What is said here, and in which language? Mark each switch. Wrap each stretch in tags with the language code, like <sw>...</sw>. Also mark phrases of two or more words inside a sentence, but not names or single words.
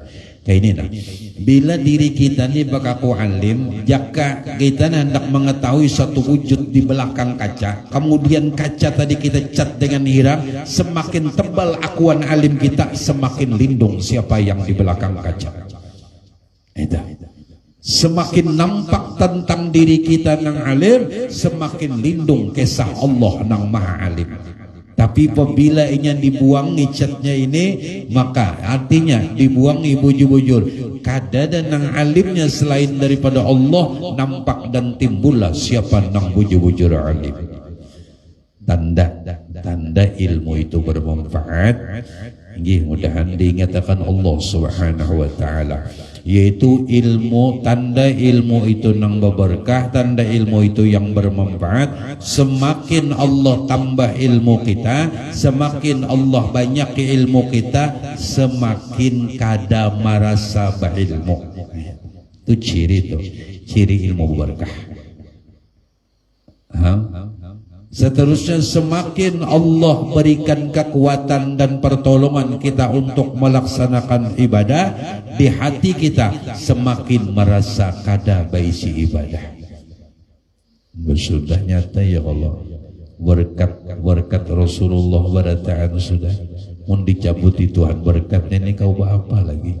<bjn>Kayak ini nah, bila diri kita ni bakaku alim, jika kita hendak mengetahui satu wujud di belakang kaca, kemudian kaca tadi kita cat dengan hiram, semakin tebal akuan alim kita, semakin lindung siapa yang di belakang kaca. Itu. Semakin nampak tentang diri kita nang alim, semakin lindung kisah Allah nang maha alim. Tapi apabila inya dibuangi catnya ini, maka artinya dibuangi bujur-bujur, kadada nang alimnya selain daripada Allah nampak dan timbullah siapa nang bujur-bujur alim. Tanda ilmu itu bermanfaat, mudah-mudahan diingatkan Allah</bjn> <ar>سبحانه وتعالى,</ar> <bjn>yaitu ilmu, tanda ilmu itu nang berberkah, tanda ilmu itu yang bermanfaat. Semakin Allah tambah ilmu kita, semakin Allah banyak ilmu kita, semakin kada merasa berilmu. Itu ciri ilmu berkah. Seterusnya, semakin Allah berikan kekuatan dan pertolongan kita untuk melaksanakan ibadah, di hati kita semakin merasa kada baisi ibadah. Sudah nyata</bjn> <ar>يا الله,</ar> <bjn>berkat Rasulullah barataan sudah mun dicabuti Tuhan berkatnya, ini kau apa lagi?</bjn>